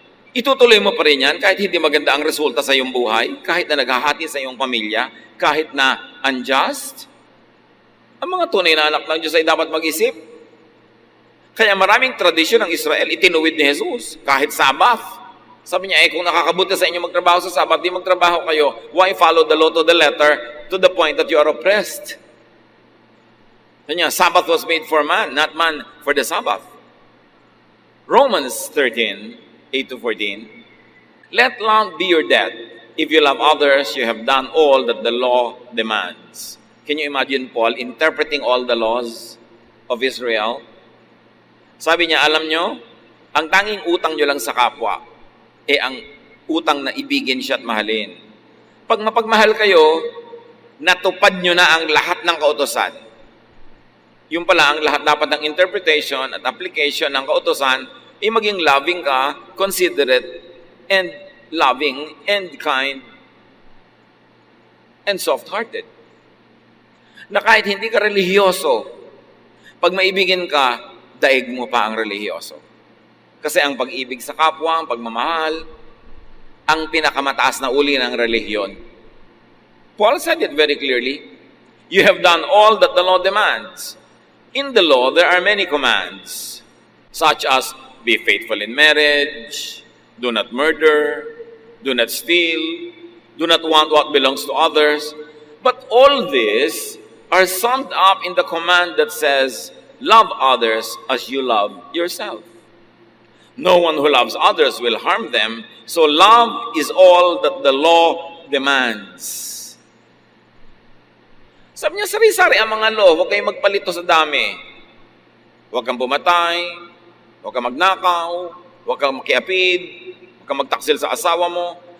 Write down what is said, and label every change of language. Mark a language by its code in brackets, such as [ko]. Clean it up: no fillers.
[tl] Itutuloy mo pa rin yan kahit hindi maganda ang resulta sa iyong buhay, kahit na naghahati sa iyong pamilya, kahit na unjust? Ang mga tunay na anak ng Diyos ay dapat mag-isip. Kaya maraming tradisyon ng Israel, itinuwid ni Jesus, kahit Sabbath. Sabi niya, kung nakakabuti sa inyo magtrabaho sa Sabbath, di magtrabaho kayo. [en] Why follow the law to the letter to the point that you are oppressed? [tl] Sabi niya, [en] Sabbath was made for man, not man for the Sabbath. Romans 13:8-14. Let love be your debt. If you love others, you have done all that the law demands. Can you imagine Paul interpreting all the laws of Israel? [tl] Sabi niya, alam nyo, ang tanging utang nyo lang sa kapwa, ang utang na ibigin siya at mahalin. Pag mapagmahal kayo, natupad nyo na ang lahat ng kautosan. Yung pala, ang lahat dapat ng interpretation at application ng kautosan ay maging loving ka, [en] considerate, and loving, and kind, and soft-hearted. [tl] Na kahit hindi ka relihiyoso, pag maibigin ka, daig mo pa ang relihiyoso. Kasi ang pag-ibig sa kapwa, ang pagmamahal, ang pinakamataas na uri ng relihiyon. [en] Paul said it very clearly. You have done all that the law demands. In the law, there are many commands, such as be faithful in marriage, do not murder, do not steal, do not want what belongs to others. But all this are summed up in the command that says, love others as you love yourself. No one who loves others will harm them, so love is all that the law demands. [tl] Sabi niya, sari-sari ang mga law, huwag kayong magpalito sa dami. Huwag kang pumatay, huwag kang magnakaw, huwag kang makiapid, huwag kang magtaksil sa asawa mo.